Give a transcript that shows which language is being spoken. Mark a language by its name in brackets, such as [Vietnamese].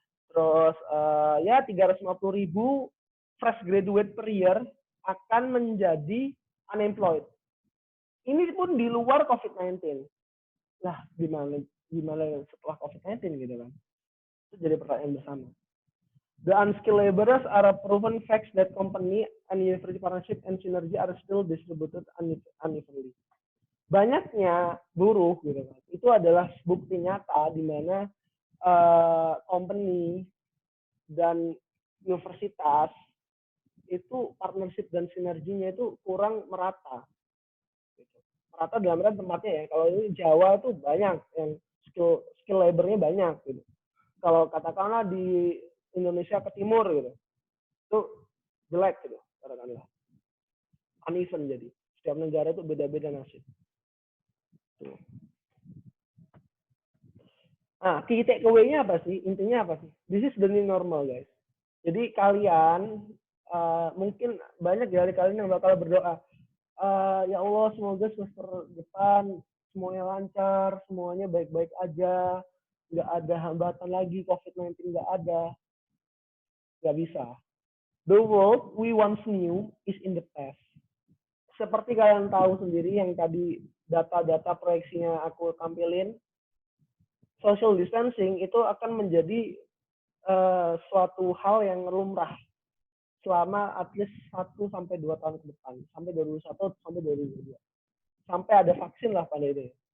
[Indonesian] Terus ya 350.000 [English] fresh graduate per year [Indonesian] akan menjadi [English] unemployed. [Indonesian] Ini pun di luar COVID-19. Lah gimana setelah COVID-19 gitu kan? Itu jadi pertanyaan bersama. [English] The unskilled laborers are a proven facts that company and university partnership and synergy are still distributed unevenly. [Indonesian] Banyaknya buruh gitu kan. Itu adalah bukti nyata di mana company dan universitas itu partnership dan sinerginya itu kurang merata. Merata dalam arti tempatnya ya. Kalau ini Jawa itu banyak yang skill labornya banyak gitu. Kalau katakanlah di Indonesia ke timur gitu, itu jelek gitu, katakanlah uneven. Jadi setiap negara itu beda-beda nasib. Nah, key takeaway-nya apa sih? Intinya apa sih? [English] This is the new normal, guys. [Indonesian] Jadi kalian mungkin banyak dari kalian yang bakal berdoa, ya Allah semoga semester depan semuanya lancar, semuanya baik-baik aja, nggak ada hambatan lagi, COVID-19 nggak ada. Nggak bisa. [English] The world we once knew is in the past. [Indonesian] Seperti kalian tahu sendiri yang tadi data-data proyeksinya aku tampilin, social distancing itu akan menjadi suatu hal yang lumrah selama [English] at least [Indonesian] 1-2 tahun ke depan, sampai 2021 sampai 2022. Sampai ada vaksin lah pada itu.